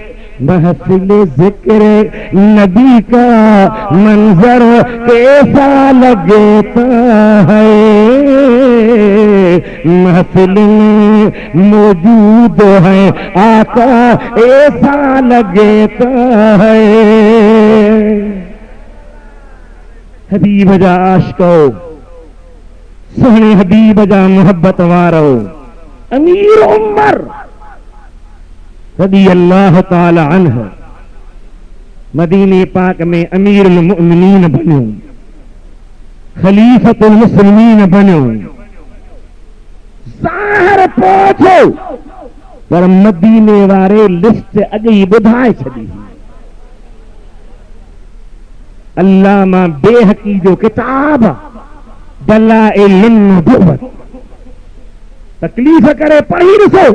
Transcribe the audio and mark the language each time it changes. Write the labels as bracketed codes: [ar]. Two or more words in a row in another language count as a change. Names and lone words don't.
[ur] محفل ذکر نبی کا منظر کیسا لگتا ہے، محفل میں موجود ہے آقا ایسا لگتا ہے. [sd] हबीब जा आशिको, सोहने हबीब जा मोहब्बत वारो अमीर उमर [ar] رضي الله تعالى عنه [sd] मदीने पाक में [ar] أمير المؤمنين [sd] बन्यो, [ar] خليفة المسلمين [sd] बन्यो। ज़ाहिर पहुंचो पर मदीने वारे लिस्ट अॻु ई ॿुधाए छॾी। अल्लामा बेहकी जो किताब दलाइलुन नुबुव्वत तकलीफ़ करे पढ़ी ॾिसो।